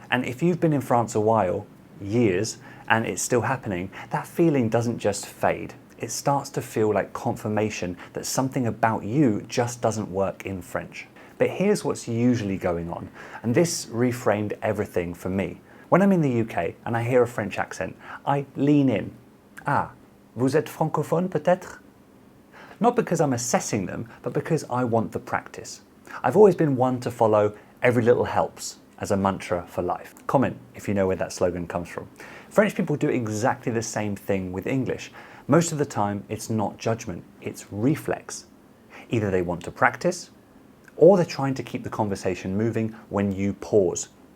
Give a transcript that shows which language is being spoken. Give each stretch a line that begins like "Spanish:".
English: And if you've been in France a while, years, and it's still happening, that feeling doesn't just fade. It starts to feel like confirmation that something about you just doesn't work in French. But here's what's usually going on, and this reframed everything for me. When I'm in the UK and I hear a French accent, I lean in.
French: Ah, vous êtes francophone peut-être?
English: Not because I'm assessing them, but because I want the practice. I've always been one to follow every little helps as a mantra for life. Comment if you know where that slogan comes from. French people do exactly the same thing with English. Most of the time, it's not judgment, it's reflex. Either they want to practice, or they're trying to keep the conversation moving when you pause.